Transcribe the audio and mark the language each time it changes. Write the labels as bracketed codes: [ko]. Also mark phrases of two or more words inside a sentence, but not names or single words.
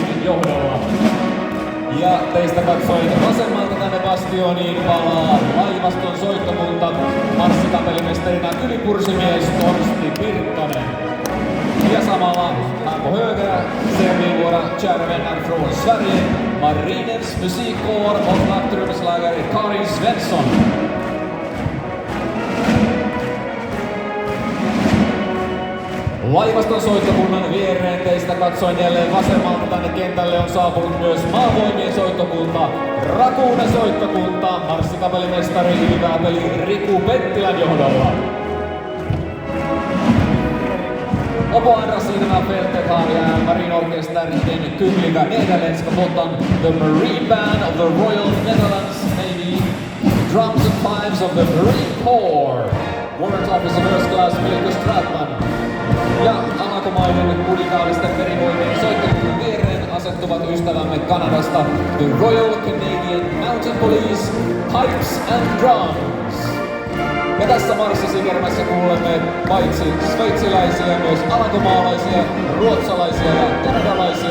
[fi] johdolla. Ja teistä katsoin vasemmalta tänne bastioniin palaa laivaston soittokunta marssikapellimestarina ylikursimies Torsti Pirkkanen. [sv] Ja samalla här på höger ser vi våra kära vänner från Sverige, Marinens musikkår och nattrumslagare Karin Svensson. [fi] Laivaston soittokunnan viereen teistä katsoin jälleen vasemmalta tänne kentälle on saapunut myös maavoimien soittokunta, Rakuuden soittokunta, marssikapellimestari ylivääpeli Riku Pettilän johdolla. [sv] Och på andra sidan av fältet har vi marinorkester, den kungliga nederländska flottan, [en] the Marine Band of the Royal Netherlands Navy, drums and pipes of the Marine Corps, Warrant Officer First Class Milko Stratman. [fi] Ja Alankomaiden kuninkaallisten merivoimien soittokunnan viereen asettuvat ystävämme Kanadasta, [en] the Royal Canadian Mountain Police, Pipes and Drums. [fi] Ja tässä marssisikermässä kuulemme paitsi sveitsiläisiä, myös alankomaalaisia, ruotsalaisia ja kanadalaisia